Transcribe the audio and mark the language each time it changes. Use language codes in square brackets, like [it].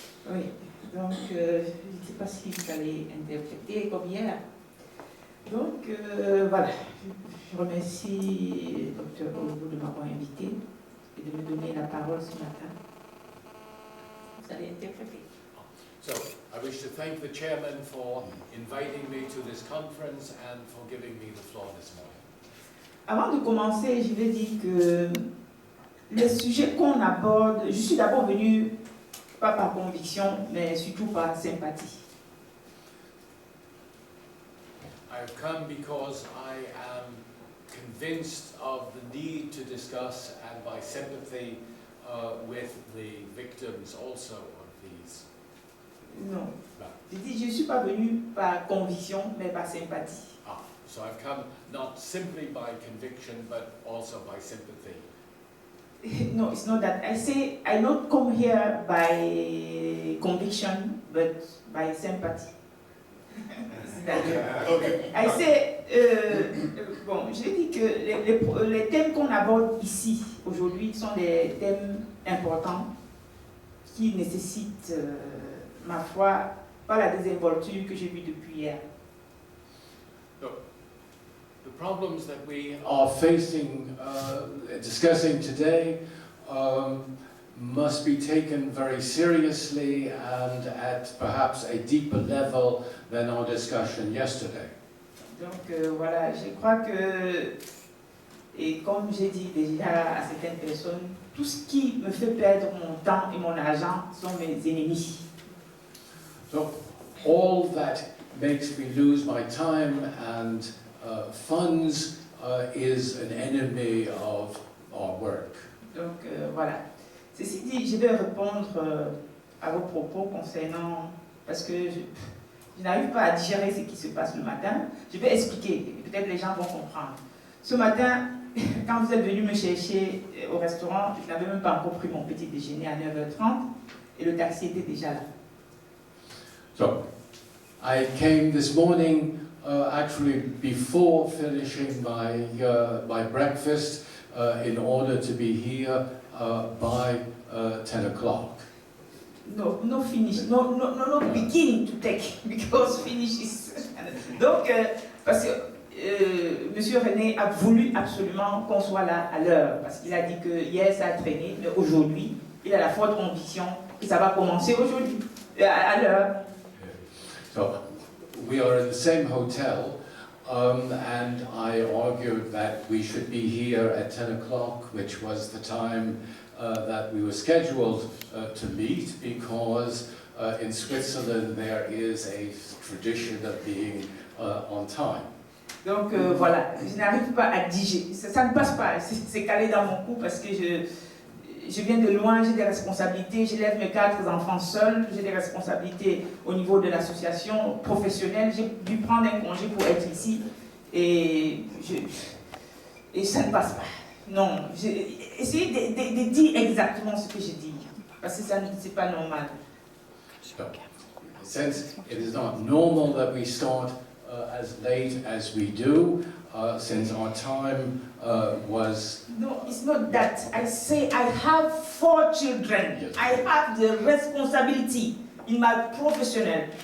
[fr] Oui, donc je ne sais pas si vous allez interpréter comme hier. Donc voilà, je remercie Dr. Obo de m'avoir invité et de me donner la parole ce matin. Vous allez interpréter. [en] So, I wish to thank the chairman for inviting me to this conference and for giving me the floor this morning. [fr] Avant de commencer, je vais dire que les sujets qu'on aborde, je suis d'abord venu pas par conviction, mais surtout par sympathie. [en] I've come because I am convinced of the need to discuss and by sympathy with the victims also of these. [fr] Non. Je dis, je ne suis pas venu par conviction, mais par sympathie. [en] So I've come not simply by conviction, but also by sympathy. No, it's not that. I say I not come here by conviction, but by sympathy. Okay. I say, [fr] bon, je dis que les thèmes qu'on aborde ici aujourd'hui sont des thèmes importants qui nécessitent, ma foi, pas la désinvolture que j'ai vue depuis hier. [en] The problems that we are facing, discussing today, must be taken very seriously and at perhaps a deeper level than our discussion yesterday. [fr] Donc voilà, je crois que, et comme j'ai dit déjà à certaines personnes, tout ce qui me fait perdre mon temps et mon argent sont mes ennemis. [en] So all that makes me lose my time and funds is an enemy of our work. [fr] Donc voilà. Ceci dit, je vais répondre à vos propos concernant, parce que je n'arrive pas à digérer ce qui se passe le matin. Je vais expliquer, peut-être les gens vont comprendre. Ce matin, quand vous êtes venu me chercher au restaurant, je n'avais même pas encore pris mon petit déjeuner à 9h30 et le taxi était déjà là. [en] So, I came this morning actually before finishing my breakfast in order to be here by 10 o'clock. No finish, no begin to take, because finish is... [fr] Donc, parce que Monsieur René a voulu absolument qu'on soit là à l'heure, parce qu'il a dit que hier ça a traîné, mais aujourd'hui, il a la forte conviction que ça va commencer aujourd'hui, à l'heure. [en] So, we are in the same hotel, and I argued that we should be here at 10 o'clock, which was the time that we were scheduled to meet, because in Switzerland there is a tradition of being on time. [fr] Donc voilà, je n'arrive pas à digérer, ça ne passe pas, c'est calé dans mon cou parce que je viens de loin, j'ai des responsabilités, j'élève mes 4 enfants seuls, j'ai des responsabilités au niveau de l'association professionnelle, j'ai dû prendre un congé pour être ici et ça ne passe pas. Non, j'ai essayé de dire exactement ce que je dis, parce que ça c'est pas normal. [en] So, since it is not normal that we start as late as we do, since our time was... No, it's not that. I say I have 4 children. Yes. I have the responsibility. [fr] il m'a professionnel.